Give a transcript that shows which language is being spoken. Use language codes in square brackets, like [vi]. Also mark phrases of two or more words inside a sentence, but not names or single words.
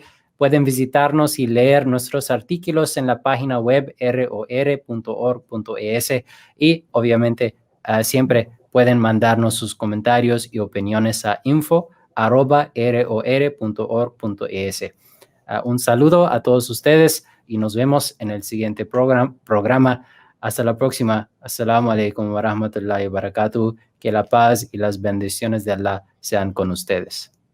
[es] Pueden visitarnos y leer nuestros artículos en la página web ror.org.es y obviamente siempre pueden mandarnos sus comentarios y opiniones a info@ror.org.es. Un saludo a todos ustedes y nos vemos en el siguiente programa. Hasta la próxima. [ar] السلام عليكم و رحمة الله و بركاته. [es] Que la paz y las bendiciones de Allah sean con ustedes.